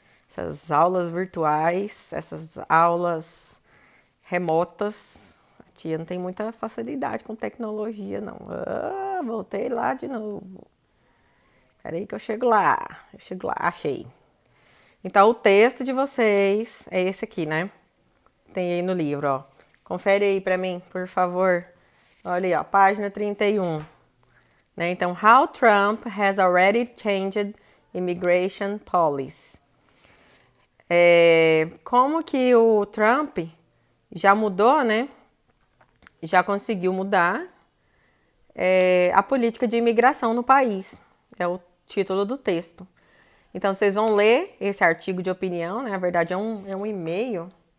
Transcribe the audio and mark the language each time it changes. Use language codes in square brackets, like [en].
[pt] Essas aulas virtuais, essas aulas remotas, a tia não tem muita facilidade com tecnologia, não. Voltei lá de novo. Peraí que eu chego lá, achei. Então, o texto de vocês é esse aqui, né? Tem aí no livro, ó. Confere aí pra mim, por favor. Olha aí, ó, página 31. Né? [en] Então, How Trump has already changed immigration policy. [pt] Como que o Trump já mudou, né? Já conseguiu mudar a política de imigração no país. É o título do texto. Então, vocês vão ler esse artigo de opinião, né? Na verdade, é um e-mail.